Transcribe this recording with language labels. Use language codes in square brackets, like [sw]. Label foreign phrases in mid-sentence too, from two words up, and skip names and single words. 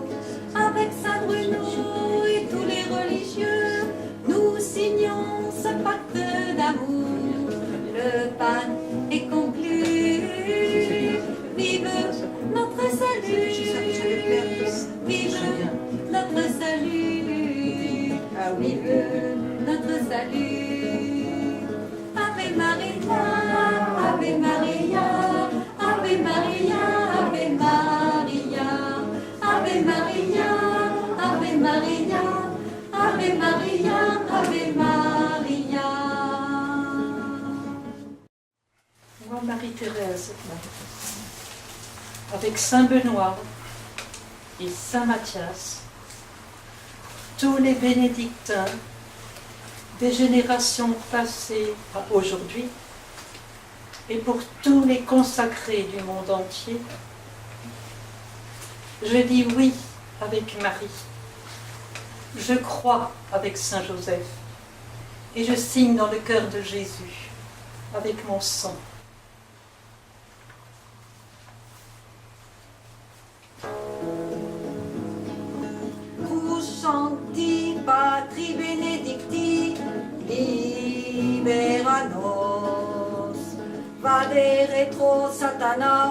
[fr] Avec Saint Bruno et tous les religieux, nous signons ce pacte d'amour. Le pacte est conclu. Vive notre salut. Vive notre salut. Vive notre salut. [la] Ave Maria, Ave Maria, Ave Maria, Ave Maria, Ave Maria, Ave Maria, Ave Maria, Ave Maria. [fr] Moi, Marie-Thérèse, avec Saint Benoît et Saint Matthias, tous les bénédictins des générations passées à aujourd'hui, et pour tous les consacrés du monde entier, je dis oui avec Marie, je crois avec Saint Joseph, et je signe dans le cœur de Jésus avec mon sang. [la] Sancti Patri Benedicti libera nos, vade retro Satana,